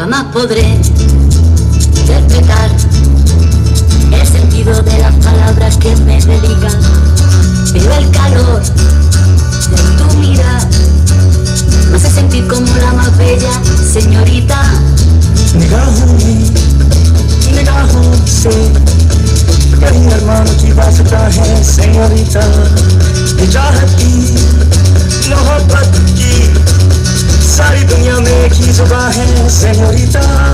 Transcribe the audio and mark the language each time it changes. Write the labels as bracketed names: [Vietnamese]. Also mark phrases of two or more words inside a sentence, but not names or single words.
[Spanish] podré interpretar el sentido de las palabras que me dedican, pero el calor de tu mirada me hace sentir como la más bella señorita. [Hindi] निगाहों से कहीं अरमानों की वास्ता है सेñorita, ये चाहत की मोहब्बत की सारी दुनिया में एक ही जुबान है सेñorita।